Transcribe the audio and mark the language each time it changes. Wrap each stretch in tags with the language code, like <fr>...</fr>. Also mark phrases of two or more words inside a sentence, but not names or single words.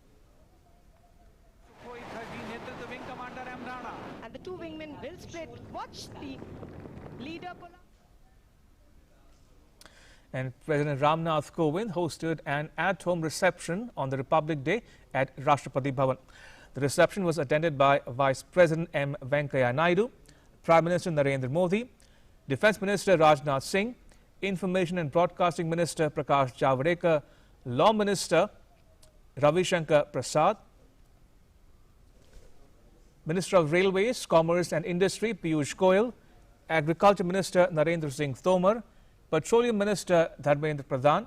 <en>And the 2 wingmen will split. Watch the leader. And President Ramnath Kovind hosted an at-home reception on the Republic Day at Rashtrapati Bhavan. The reception was attended by Vice President M. Venkaiah Naidu, Prime Minister Narendra Modi, Defence Minister Rajnath Singh, Information and Broadcasting Minister Prakash Javadekar, Law Minister Ravi Shankar Prasad, Minister of Railways, Commerce and Industry Piyush Goyal, Agriculture Minister Narendra Singh Tomar, Petroleum Minister Dharmendra Pradhan.</en>